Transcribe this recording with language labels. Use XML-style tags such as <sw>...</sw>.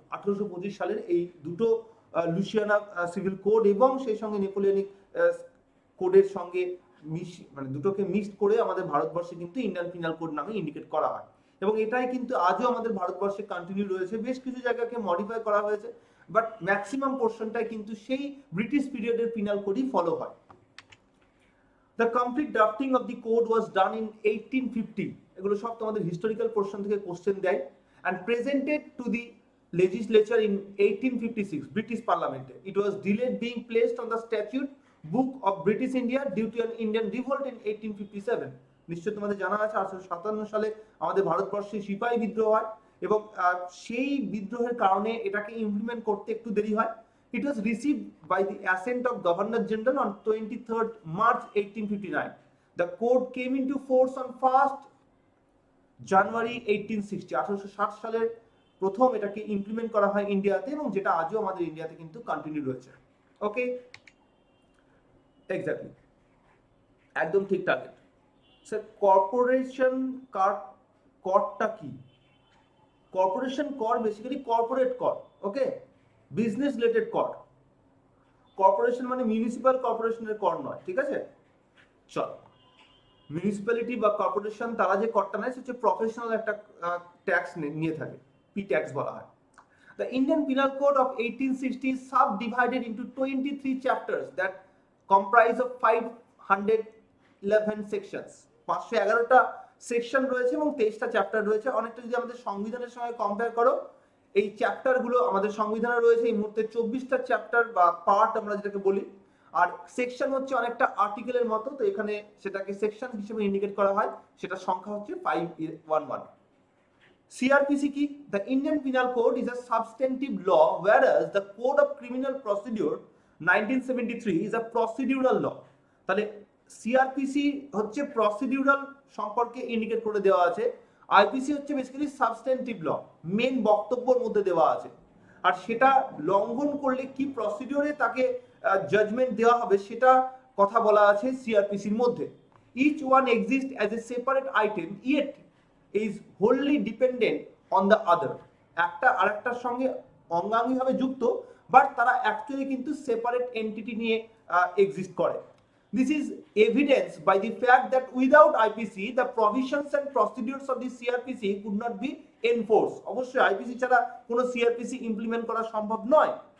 <bn>1825 সালের এই দুটো লুসিয়ানা সিভিল কোড এবং সেই সঙ্গে নেপোলিয়নিক কোডের সঙ্গে মানে দুটোকে মিক্সড করে আমাদের ভারতবর্ষে কিন্তু ইন্ডিয়ান পিনাল কোড নামে ইন্ডিকেট করা হয় এবং এটাই কিন্তু আজও আমাদের ভারতবর্ষে কন্টিনিউ রয়েছে। বেশ কিছু জায়গাকে মডিফাই করা হয়েছে, বাট ম্যাক্সিমাম পোর্শনটাই কিন্তু সেই ব্রিটিশ পিরিয়ডের পিনাল কোডই ফলো হয়।</bn> <en>The complete drafting of the code was done in 1850.</en> <bn>এগুলো সব তোমাদের হিস্টোরিক্যাল পোর্শন থেকে কোশ্চেন দেয়</bn> <en>and presented to the legislature in 1856 British Parliament. It was delayed being placed on the statute book of British India due to an Indian revolt in 1857.</en> <bn>নিশ্চয় তোমাদের জানা আছে 1857 সালে আমাদের ভারতবর্ষে সিপাহী বিদ্রোহ হয় এবং সেই বিদ্রোহের কারণে এটাকে ইমপ্লিমেন্ট করতে একটু দেরি হয়।</bn> <en>It was received by the assent of Governor General on 23rd March 1859. The code came into force on 1st January 1860।</en> <bn>1860 সালের প্রথম এটাকে ইমপ্লিমেন্ট করা হয় ইন্ডিয়াতে এবং যেটা আজও আমাদের ইন্ডিয়াতে কিন্তু কন্টিনিউ রয়েছে। ওকে, এক্স্যাক্টলি, একদম ঠিক টার্গেট। স্যার কর্পোরেশন করটা কি? কর্পোরেশন কর বেসিক্যালি কর্পোরেট কর। ওকে, বিজনেস রিলেটেড কর। কর্পোরেশন মানে মিউনিসিপাল কর্পোরেশনের কর নয়, ঠিক আছে? চল, মিউনিসিপ্যালিটি বা কর্পোরেশন তারা যে করটা নেয় সেটা প্রফেশনাল একটা ট্যাক্স নিয়ে থাকে, পি ট্যাক্স বলা হয়।</bn> <en>The Indian Penal Code of 1860 is subdivided into 23 chapters that comprise of 511 sections.</en> <bn>511টা section রয়েছে এবং 23টা চ্যাপ্টার রয়েছে। অনেকটা যদি আমাদের সংবিধানের সঙ্গে কম্পেয়ার করো, এই চ্যাপ্টারগুলো আমাদের সংবিধানে রয়েছে এই মুহূর্তে 24টা চ্যাপ্টার বা পার্ট আমরা যেটাকে বলি, আর সেকশন হচ্ছে অনেকটা আর্টিকেলের মতো, তো এখানে সেটাকে সেকশন হিসেবে ইন্ডিকেট করা হয়, সেটা সংখ্যা হচ্ছে 511। CrPC কি?</bn> <en>The Indian Penal Code is a substantive law, whereas the Code of Criminal Procedure 1973 is a procedural law.</en> <bn>তাহলে CrPC হচ্ছে প্রসিডিউরাল সম্পর্কে ইন্ডিকেট করে দেওয়া আছে, IPC হচ্ছে বেসিক্যালি সাবস্ট্যান্টিভ ল, মেন বক্তব্যের মধ্যে দেওয়া আছে, আর সেটা লঙ্ঘন করলে কি প্রসিডিউরে তাকে জাজমেন্ট দেওয়া হবে সেটা কথা বলা আছে CrPCর মধ্যে।</bn> <en>Each one exists as a separate item, yet is wholly dependent on the other.</en> <bn>একটা আরেকটার সঙ্গে অঙ্গাঙ্গিভাবে যুক্ত, বাট তারা অ্যাকচুয়ালি কিন্তু সেপারেট এন্টিটি নিয়ে এক্সিস্ট করে।</bn> <en>This is evidenced by the fact that without IPC, the provisions and procedures of the CrPC could not be enforced.</en> <bn>অবশ্যই IPC ছাড়া কোনো CrPC ইমপ্লিমেন্ট করা সম্ভব নয়।</bn>